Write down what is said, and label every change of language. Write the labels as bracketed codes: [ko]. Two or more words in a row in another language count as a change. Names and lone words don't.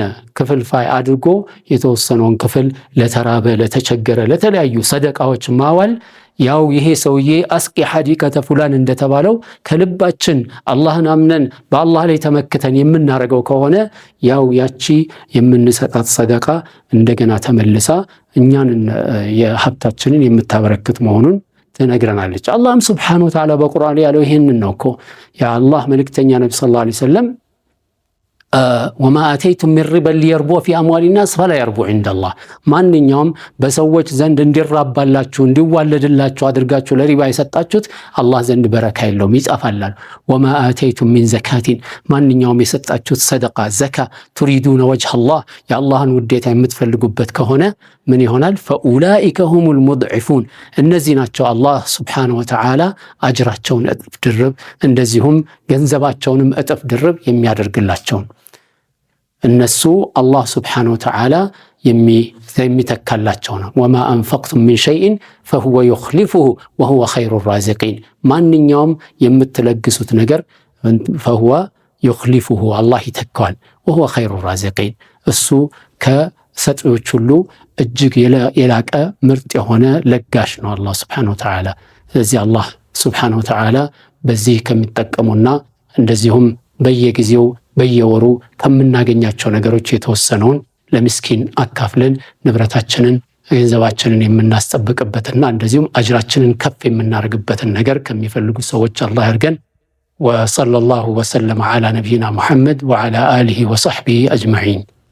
[am] ክፍልፋይ አድርጎ የተወሰነውን ክፍል ለተራበ ለተቸገረ ለተለያዩ ሰደቃዎች ማዋል ያው ይሄ ሰውዬ [ar] اسق حديقة فلان [am] እንደተባለው ከልባችን አላህን አምነን በአላህ ላይ ተመክተን የምናረገው ከሆነ ያው ያቺ የምንሰጣት ሰደቃ እንደገና ተመልሳ እኛን የሀብታችንን የምታበረክት መሆኑን ትነግረናለች አላህም [ar] سبحانه وتعالى [am] በቁርአን ያለው ይሄንን ነው እኮ ያ አላህ መልእክተኛ ነብዩ [ar] صلى الله عليه وسلم وما آتيتم من ربا ليربو في أموال الناس فلا يربو عند الله [am] ማንኛውም በሰዎች ዘንድ እንዲራባላችሁ እንዲዋለድላችሁ አድርጋችሁ ለሪባ የሰጣችሁት አላህ ዘንድ በረካ የለውም ይጻፋላል [ar] وما آتيتم من زكاة [am] ማንኛውም የሰጣችሁት ሰደቃ ዘካ [ar] تريدون وجه الله [am] ያ አላህን ውዴታ የምትፈልጉበት ከሆነ ምን ይሆናል [ar] فأولئك هم المضعفون [am] እነዚህ ናቸው አላህ [ar] سبحانه وتعالى [am] አጅራቸውን እጥፍ ድርብ እንደዚሁም ገንዘባቸውንም እጥፍ ድርብ የሚያደርግላቸው እነሱ አላህ [ar] سبحانه وتعالى [am] የሚተካላቸው ነው [ar] وما أنفقتم من شيء فهو يخلفه وهو خير الرازقين [am] ማንኛውም የምትለግሱት ነገር [ar] فهو يخلفه الله [am] ይተካዋል [ar] وهو خير الرازقين [am] እሱ ሰጪዎች ሁሉ እጅግ የላቀ ምርጥ የሆነ ለጋሽ ነው አላህ [ar] سبحانه وتعالى። [am] ስለዚህ አላህ [ar] سبحانه وتعالى [am] በዚህ ከሚጠቀሙና እንደዚሁም በየጊዜው በየወሩ ከምናገኛቸው ነገሮች የተወሰነውን ለምስኪን አካፍለን ንብረታችንን ገንዘባችንን የምናስጠብቅበትና እንደዚሁም አጅራችንን ከፍ የምናደርግበትን ነገር ከሚፈልጉ ሰዎች አላህ ያድርገን። [ar] وصلى الله وسلم على نبينا محمد وعلى آله وصحبه أجمعين።